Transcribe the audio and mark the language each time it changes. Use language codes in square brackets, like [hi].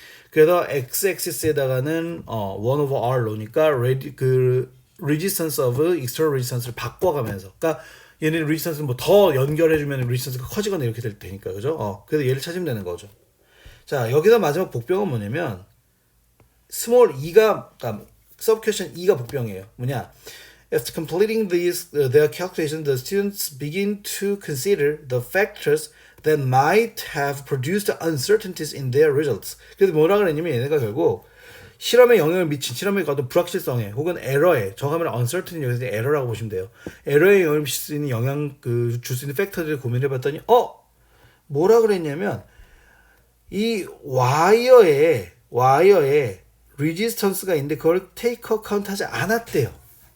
[ko] 그래서 [en] x-axis [ko] 에다가는 [en] 1 over r [ko] 놓으니까 그 [en] resistance of external resistance [ko] 를 바꿔가면서, 그러니까 얘는 resistance는 뭐 더 연결해주면 resistance가 커지거나 이렇게 될 테니까, 그죠? 그래서 얘를 찾으면 되는 거죠. 자, 여기서 마지막 복병은 뭐냐면 [en] small e [ko] 가, 그러니까 [en] sub question e [ko] 가 복병이에요. 뭐냐? [en] After completing their calculation, the students begin to consider the factors that might have produced uncertainties in their results. [ko] 그래서 뭐라 그랬냐면 얘네가 결국 실험에 영향을 미친, 실험에 어떤 불확실성에 혹은 에러에, 정하면 uncertainty 여기서 에러라고 보시면 돼요. 에러에 영향을 미칠 수 있는 줄 수 있는 팩터들을 고민해봤더니 뭐라 그랬냐면 이 와이어에 레지스턴스가 있는데 그걸 테이크 어카운트 하지 않았대요.